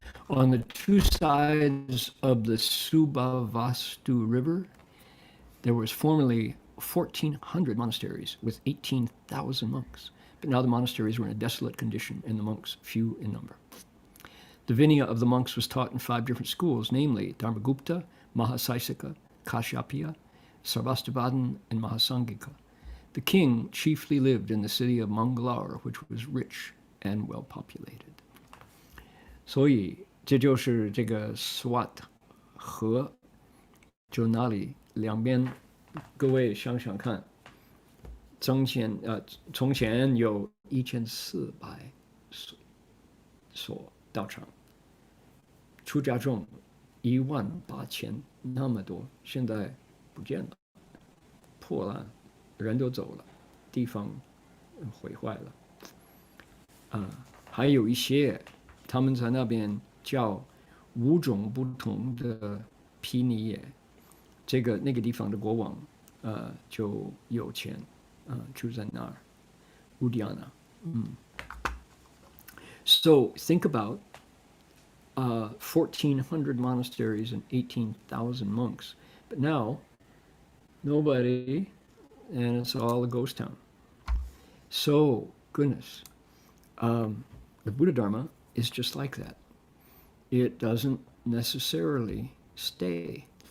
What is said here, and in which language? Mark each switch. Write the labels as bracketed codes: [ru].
[en] On the two sides of the Subhavastu River, there was formerly 1,400 monasteries with 18,000 monks, but now the monasteries were in a desolate condition and the monks few in number. The Vinaya of the monks was taught in 5 different schools, namely Dharmagupta, Mahasaisika, Kashyapya, Sarvastivadin, and Mahasangika. The king chiefly lived in the city of Mangalore, which was rich and well populated. [zh] 所以这就是这个 SWAT 河，就那里两边，各位想想看，从前有1400 所道场，出家众18000，那么多，现在不见了，破烂，人都走了，地方毁坏了，还有一些他们在那边叫5种不同的毗尼耶，那个地方的国王就有钱，住在那儿，乌迪亚纳。 [en] So think about 1,400 monasteries and 18,000 monks, but now nobody, and it's all a ghost town. So goodness, the Buddha Dharma is just like that. It doesn't necessarily stay.